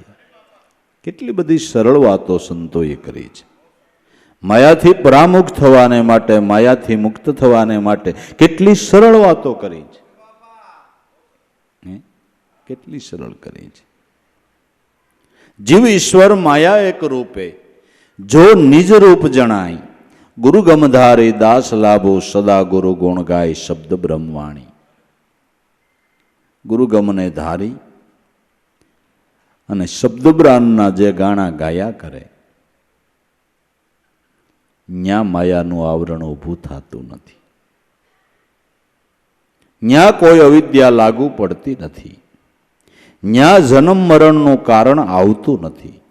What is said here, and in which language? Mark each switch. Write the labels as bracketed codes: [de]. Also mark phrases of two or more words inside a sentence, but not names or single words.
[gu] કેટલી બધી સરળ વાતો સંતોએ કરી છે. માયાથી પરામુખ થવાને માટે, માયાથી મુક્ત થવાને માટે કેટલી સરળ વાતો કરી છે. કેટલી સરળ કરી છે. [hi] जीव ईश्वर माया एक रूपे जो निज रूप जनाई. गुरु गमधारी दास लाभो सदा गुरु गुण गाय शब्द ब्रह्मवाणी. [gu] ગુરુ ગમને ધારી અને શબ્દ બ્રાહ્મણના જે ગાણા ગાયા કરે, ન્યા માયાનું આવરણ ઊભું થતું નથી. ન્યા કોઈ અવિદ્યા લાગુ પડતી નથી. ન્યા જન્મ મરણનું કારણ આવતું નથી.